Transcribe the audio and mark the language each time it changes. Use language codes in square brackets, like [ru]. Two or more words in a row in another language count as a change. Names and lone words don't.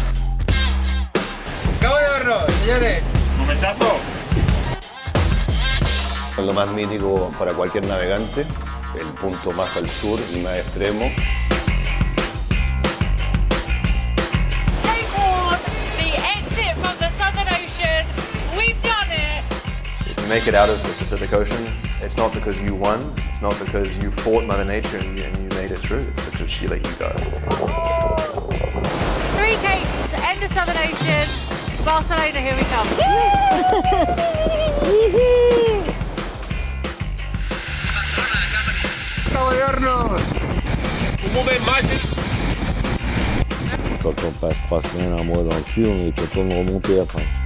[es] Cabo de Hornos, señores. Momentazo. Lo más mítico para cualquier navegante, el punto más al sur y más extremo. [en] The exit from the Southern Ocean. We've done it. If you make it out of the Pacific Ocean, it's not because you won, it's not because you fought Mother Nature and you made it through, it's because she let you go. 3 capes, end of Southern Ocean. Barcelona, here we come. [es] Cabo de Hornos. [ca] Un moment màgic. [fr] Quand on passe 3 semaines, un mois dans le sud, on est content de remonter après.